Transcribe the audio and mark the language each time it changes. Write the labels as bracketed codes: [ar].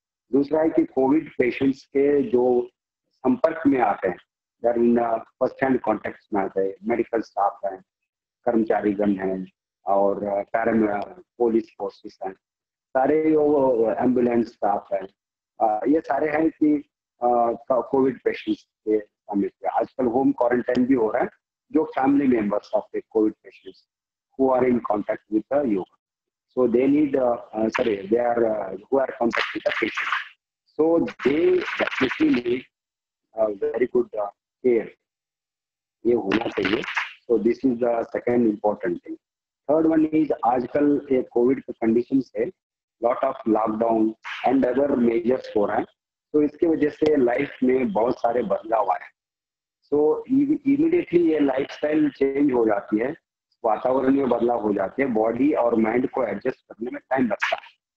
[hi] दूसरा है कि कोविड पेशेंट्स के जो संपर्क में आते हैं, फर्स्ट हैंड कॉन्टेक्ट में आते हैं, मेडिकल स्टाफ हैं, कर्मचारीगण हैं और पुलिस फोर्सेस हैं, सारे एम्बुलेंस स्टाफ हैं, ये सारे हैं कि कोविड पेशेंट्स के शामिल है। आजकल होम क्वारंटाइन भी हो रहा है जो [en] Family members of the COVID patients who are in contact with the yoga. So they need, they are who are contacting the patient. So they definitely need very good care. [hi] ये होना चाहिए. [en] So this is the second important thing. Third one is [hi] आजकल ये Covid के condition से [en] lot of lockdown and other measures [hi] हो रहा है, तो इसकी वजह से लाइफ में बहुत सारे बदलाव आए। सो इमीडिएटली ये लाइफस्टाइल चेंज हो जाती है, वातावरण में बदलाव हो जाते हैं, बॉडी और माइंड को एडजस्ट करने में टाइम लगता है।